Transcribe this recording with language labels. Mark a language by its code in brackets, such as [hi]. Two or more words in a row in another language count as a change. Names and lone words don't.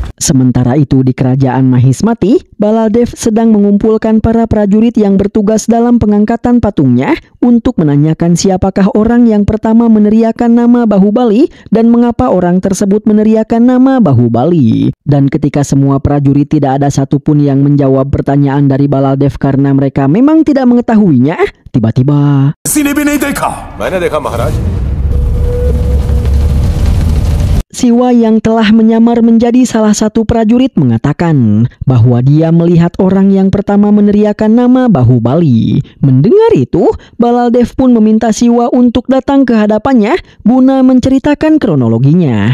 [id] Sementara itu di kerajaan Mahismati, Baladev sedang mengumpulkan para prajurit yang bertugas dalam pengangkatan patungnya untuk menanyakan siapakah orang yang pertama meneriakan nama Bahubali dan mengapa orang tersebut meneriakan nama Bahubali. Dan ketika semua prajurit tidak ada satupun yang menjawab pertanyaan dari Baladev karena mereka memang tidak mengetahuinya, tiba-tiba [hi] किसी ने भी नहीं देखा मैंने देखा महाराज [id] Siwa yang telah menyamar menjadi salah satu prajurit mengatakan bahwa dia melihat orang yang pertama meneriakan nama Bahubali. Mendengar itu, Baladev pun meminta Siwa untuk datang ke hadapannya guna menceritakan kronologinya.